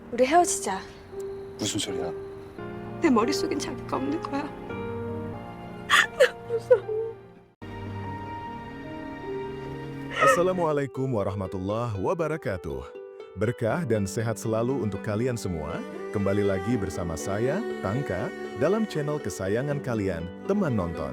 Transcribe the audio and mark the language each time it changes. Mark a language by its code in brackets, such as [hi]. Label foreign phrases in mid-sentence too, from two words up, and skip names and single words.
[ko] 우리 헤어지자. 무슨 소리야? 내 머릿속엔 자기가 없는 거야. [ar] السلام عليكم ورحمة الله وبركاته. [id] Berkah dan sehat selalu untuk kalian semua. Kembali lagi bersama saya, Tangka, dalam channel kesayangan kalian, Teman Nonton.